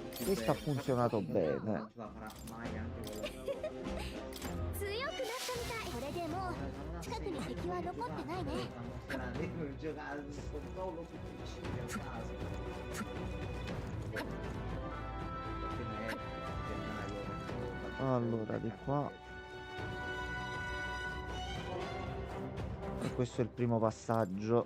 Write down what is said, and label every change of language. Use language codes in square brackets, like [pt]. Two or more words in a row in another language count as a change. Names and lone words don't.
[it] Questo ha funzionato bene. Non ce la farà mai anche con la [ja] 強くなったみたいこれでもう近くに敵は残ってないね [it] Devo giocare sul controllo su PC nel caso. Allora, di qua. E questo è il primo passaggio.